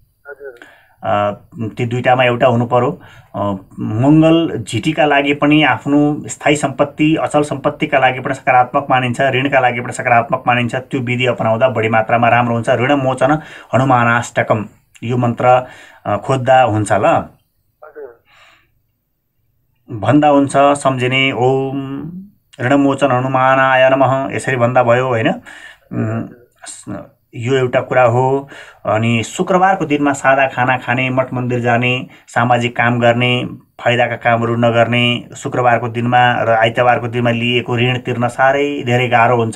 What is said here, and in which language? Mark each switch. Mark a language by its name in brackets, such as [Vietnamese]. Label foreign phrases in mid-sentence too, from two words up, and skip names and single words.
[Nepali] ती दुईटामा एउटा हुनु पर्यो। मंगल झिटीका लागि पनि, आफ्नो स्थायी सम्पत्ति अचल सम्पत्तिका लागि पनि सकारात्मक मानिन्छ, ऋणका लागि पनि सकारात्मक मानिन्छ। त्यो विधि अपनाउँदा बढी मात्रामा राम्रो हुन्छ। ऋणमोचन हनुमानाष्टकम यो मन्त्र खोज्दा हुन्छ ल, भन्दा हुन्छ सम्झिने। [Sanskrit] ओम ऋणमोचन हनुमानाय नमः [Nepali] यसरी भन्दा भयो हैन? यो एउटा कुरा हो। अनि शुक्रबारको दिनमा सादा खाना खाने, मठ मन्दिर जाने, सामाजिक काम गर्ने, फाइदाका कामहरू नगर्ने, शुक्रबारको दिनमा र आइतबारको दिनमा लिएको ऋण तिर्न साह्रै धेरै गाह्रो हुन्छ।